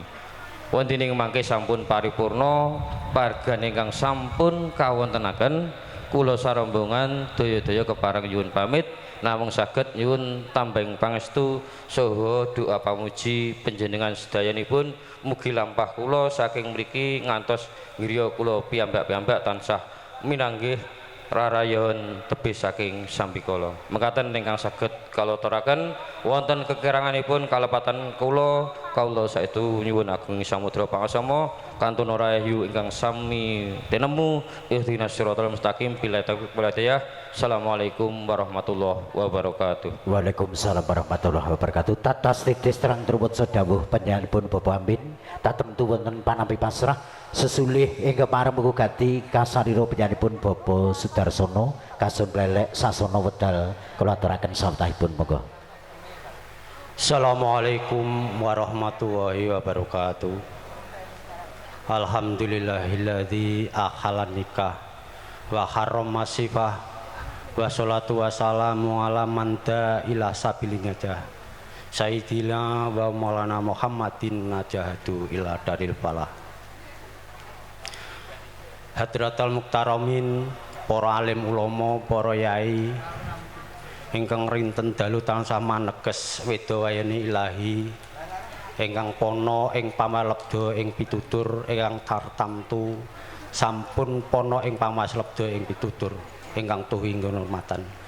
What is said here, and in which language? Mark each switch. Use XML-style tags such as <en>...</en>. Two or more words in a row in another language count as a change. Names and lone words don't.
<jv>Wonten ing mangke sampun paripurna pargan ingkang sampun kawontenaken kula sarombongan daya-daya kepareng nyuwun pamit namung saged nyuwun tambeng pangestu saha doa pamuji panjenengan sedayanipun mugi lampah kula saking mriki ngantos griya kula piyambak-piyambak tansah minanggih rarayon tebih saking sampikala. Mekaten ingkang saged kala aturaken wonten kekiranganipun kalepatan kula saestu nyuwun ageng samudra pangasama kantun rahayu ingkang sami tinemu</jv> <ar>اهدنا الصراط المستقيم بالتوفيق والهداية. السلام عليكم ورحمة الله وبركاته. وعليكم السلام ورحمة الله وبركاته.</ar> <jv>Tatas titis terang trubut sedawuh panjenenganipun Bapak Amin tatemtu wonten panampi pasrah sesulih ing kepareng mugati kasarira panjenenganipun Bapak Sudarsono kasun lelek sasana wedal kula aturaken sawetahipun monggo.</jv> <ar>السلام عليكم ورحمة الله وبركاته. الحمد لله الذي أحل النكاح وحرم السفاح والصلاة والسلام على من دعا إلى سبيل النجاح سيدنا ومولانا محمد الهادي إلى دار الفلاح. حضرات المحترمين,</ar> <jv>para alim ulama, para yai ingkang rinten dalu tansah maneges wedawayane ilahi ingkang pono ing pamalebda ing pitutur ingkang tartamtu sampun pono ing pamaslebda ing pitutur ingkang tuwuh hormatan.</jv>